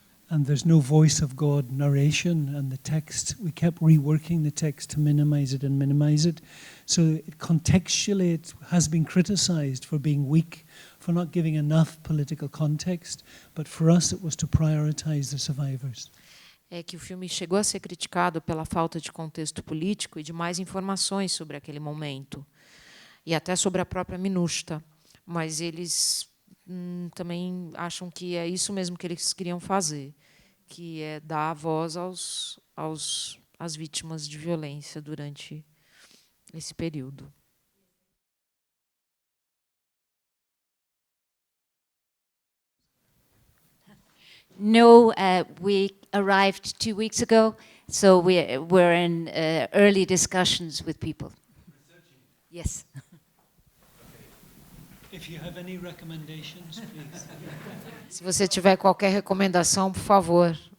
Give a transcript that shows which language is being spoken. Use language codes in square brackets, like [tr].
[en] And there's no voice of God narration, and the text, we kept reworking the text to minimize it and minimize it. So contextually it has been criticized for being weak, for not giving enough political context, but for us it was to prioritize the survivors. [pt] É que o filme chegou a ser criticado pela falta de contexto político e de mais informações sobre aquele momento. e até sobre a própria Minusta, mas eles também acham que é isso mesmo que eles queriam fazer, que é dar voz às vítimas de violência durante esse período. [en] No, we arrived 2 weeks ago, so we're in early discussions with people. Yes. If you have any recommendations, please. [pt] Se você tiver qualquer recomendação, por favor.